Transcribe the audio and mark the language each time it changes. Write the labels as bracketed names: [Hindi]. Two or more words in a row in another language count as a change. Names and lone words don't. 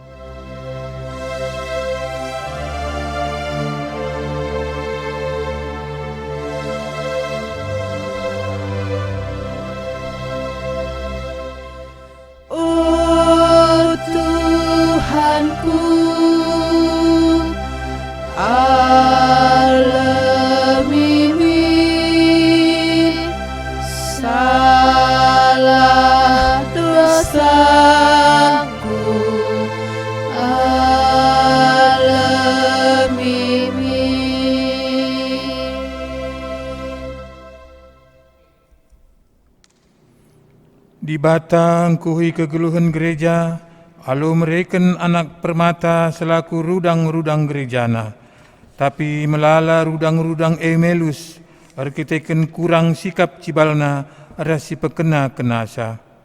[Indonesian] Oh Tuhanku, [Batak Karo] alami salah dosaku, alami. Di batang kuhi kegeluhan gereja, alu mereken anak permata selaku rudang-rudang gerejana. Tapi melala rudang-rudang emelus, arkiteken kurang sikap cibalna, rasi pekena kenasa.